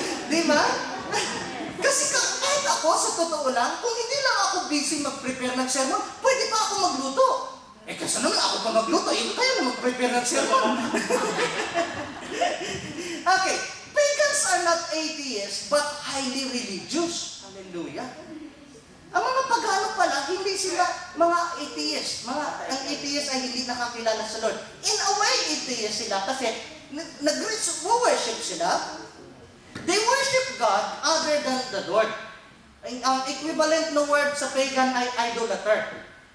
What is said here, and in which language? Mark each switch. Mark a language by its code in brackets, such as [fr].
[tl] Di ba? Kasi kahit ako, sa totoo lang, kung hindi lang ako busy mag-prepare ng sermon, pwede pa ako magluto. Kasi naman ako pa magluto, kayo na mag-prepare ng sermon. [en] Okay, pagans are not atheists, but highly religious. Hallelujah. [tl] Ang mga pagano pala, hindi sila mga atheists. Ang atheists ay hindi nakakilala sa Lord. In a way, atheists sila kasi nag-worship sila. [en] They worship God other than the Lord. [tl] Ang equivalent na word sa pagan ay idolater.